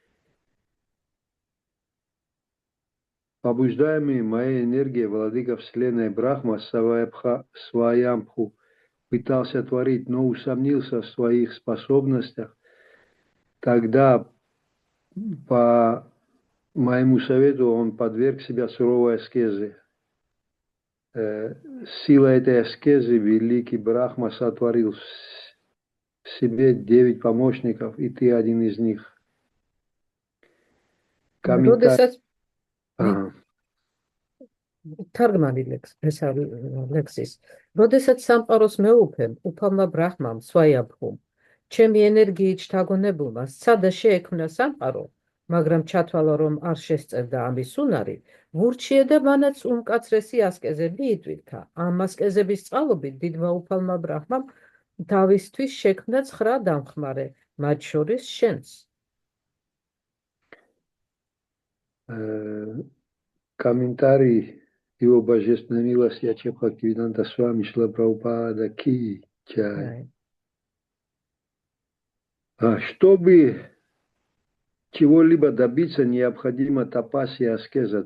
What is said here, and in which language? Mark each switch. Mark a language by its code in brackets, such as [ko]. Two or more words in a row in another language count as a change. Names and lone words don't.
[ru] Побуждаемый моей энергией, владыка Вселенной Брахма Сваябху пытался творить, но усомнился в своих способностях, тогда по моему совету он подверг себя суровой аскезе. Сила этой аскезы великий Брахма сотворил в себе 9 помощников, и ты один из них. [ka] თარგმანი ლექსის. როდესაც სამყაროს მეუფემ, უფალმა ბრაჰმამ, სვაიაბჰუმ, ჩემი ენერგიით შთაგონებულმა სცადა შეექმნა სამყარო, მაგრამ ჩათვალა, რომ არ შესწევდა ამის უნარი, ვურჩია და მანაც უმკაცრესი ასკეზები იტვირთა. ამ ასკეზების წყალობით დიდმა უფალმა ბრაჰმამ თავისთვის შექმნა 9 დამხმარე, მათ შორის შენს. [ru] Комментарий Его Божественной милости Аче Бхактивиданта Свами Шрила Прабхупада Ки Чай. Чтобы чего-либо добиться, необходима тапасия аскеза.